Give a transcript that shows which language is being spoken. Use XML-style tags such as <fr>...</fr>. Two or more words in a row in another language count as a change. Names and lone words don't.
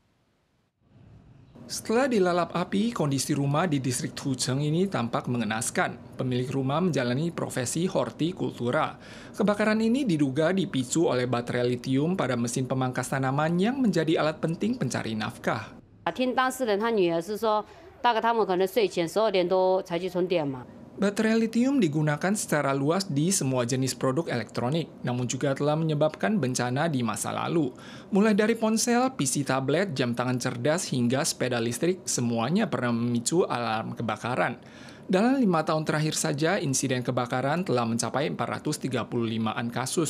<id>Setelah dilalap api, kondisi rumah di distrik Tucson ini tampak mengenaskan. Pemilik rumah menjalani profesi hortikultura. Kebakaran ini diduga dipicu oleh baterai litium pada mesin pemangkas tanaman yang menjadi alat penting pencari nafkah.</id> <zh>听当事人他女儿是说，大概他们可能睡前12点多才去充电嘛。</zh> <id>Baterai litium digunakan secara luas di semua jenis produk elektronik, namun juga telah menyebabkan bencana di masa lalu. Mulai dari ponsel, PC tablet, jam tangan cerdas, hingga sepeda listrik, semuanya pernah memicu alarm kebakaran. Dalam 5 tahun terakhir saja, insiden kebakaran telah mencapai 435-an kasus.</id>